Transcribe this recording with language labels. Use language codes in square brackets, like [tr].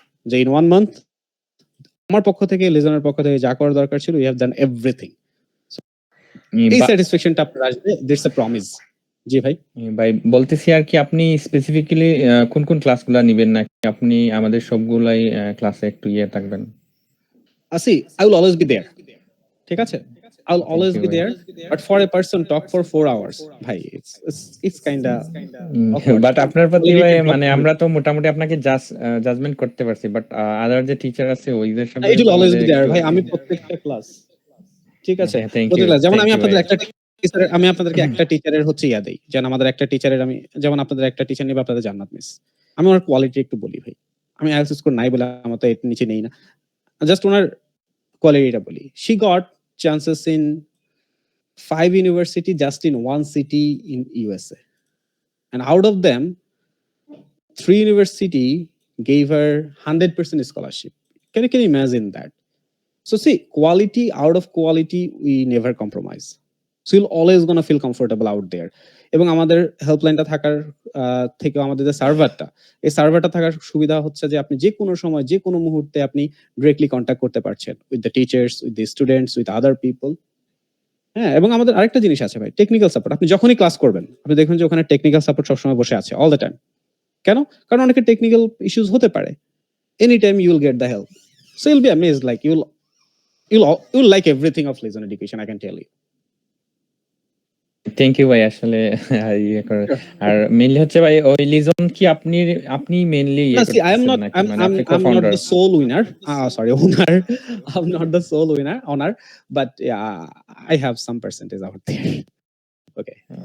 [bn] যে in 1 month আমার পক্ষ থেকে, লিজনের পক্ষ থেকে যা করার দরকার ছিল, [en] we have done everything. [bn] এই স্যাটিসফ্যাকশনটা আপনার আসবে, [en] That's a promise. [bn] জি ভাই। ভাই বলতেছি আর কি, আপনি স্পেসিফিক্যালি কোন কোন ক্লাসগুলো নেবেন, নাকি আপনি আমাদের সবগুলাই ক্লাসে একটু থাকবেন? [en] I will always be there. [bn] ঠিক আছে? [en] I will always be there, but for a person talk for 4 hours, [bn] ভাই [en] it's kinda [bn] বাট আপনার প্রতি ভাই মানে আমরা তো মোটামুটি আপনাকে জাজমেন্ট করতে পারছি, বাট আদার যে টিচার আছে ওইদের সাথে [en] it will always be there ভাই। [bn] আমি প্রত্যেকটা ক্লাস, ঠিক আছে, যেমন আমি আপনাদের আপনাদেরকে একটা টিচারের হচ্ছে দেই, যেন আমাদের একটা টিচারের, আমি যেমন আপনাদের একটা টিচার নিব আপনাদের জান্নাত মিস, আমি ওনার কোয়ালিটি একটু বলি ভাই। আমি আইএলটিএস স্কোর নাই বলে আমার তো এর নিচে নেই না, জাস্ট ওনার কোয়ালিটিটা বলি। [en] She got chances in 5 university just in 1 city in USA, and out of them 3 university gave her 100% scholarship. Can you imagine that? So see, quality, out of quality we never compromise, so you'll always gonna feel comfortable out there. [bn] এবং আমাদের হেল্পলাইনটা থাকার থেকে আমাদের যে সার্ভারটা, এই সার্ভারটা থাকার সুবিধা হচ্ছে যে আপনি যে কোনো সময়, যে কোনো মুহূর্তে আপনি ডিরেক্টলি কন্ট্যাক্ট করতে পারছেন [en] With the teachers, with the students, with other people. [bn] হ্যাঁ, এবং আমাদের আরেকটা জিনিস আছে ভাই, টেকনিক্যাল সাপোর্ট। আপনি যখনই ক্লাস করবেন আপনি দেখবেন যে ওখানে টেকনিক্যাল সাপোর্ট সবসময় বসে আছে, [en] All the time. [bn] কেন? কারণ অনেকের টেকনিক্যাল ইস্যুস হতে পারে, [en] Any time you will get the help. [bn] So you'll be amazed, like [en] you'll like everything of Lizon education, I can tell you. Thank you ভাই। [bn] আসলে আর মেইনলি হচ্ছে ভাই ওই লিজন কি আপনি mainly [en] I'm not the sole winner. Owner. I'm not the sole owner, but yeah, I have some percentage out there. Okay.